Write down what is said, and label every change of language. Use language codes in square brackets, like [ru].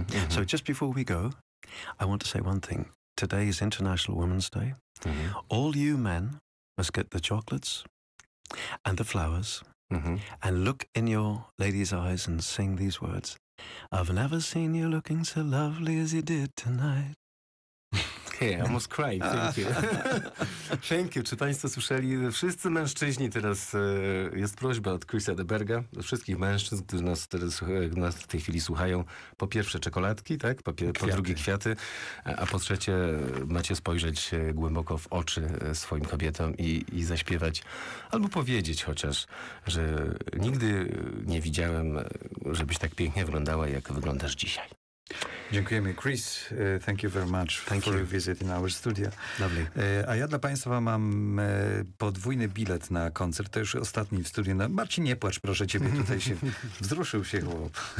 [en] So just before we go, I want to say one thing. Today is International Women's Day. All you men must get the chocolates and the flowers and look in your lady's eyes and sing these words. I've never seen you looking so lovely as you did tonight. Yeah, I almost cried. Thank you. Thank you. [pl] Czy Państwo słyszeli? Wszyscy mężczyźni teraz, jest prośba od Chrisa de Burgha, do wszystkich mężczyzn, którzy nas w tej chwili słuchają. Po pierwsze czekoladki, tak? Po drugie kwiaty, a po trzecie macie spojrzeć głęboko w oczy swoim kobietom i zaśpiewać, albo powiedzieć chociaż, że nigdy nie widziałem, żebyś tak pięknie wyglądała, jak wyglądasz dzisiaj. Dziękujemy, Chris. [en] Thank you very much for your visit in our studio. Lovely. [pl] A ja dla państwa mam podwójny bilet na koncert. To już ostatni w studiu. No, Marcin, nie płacz, proszę ciebie. Tutaj się wzruszył się chłop.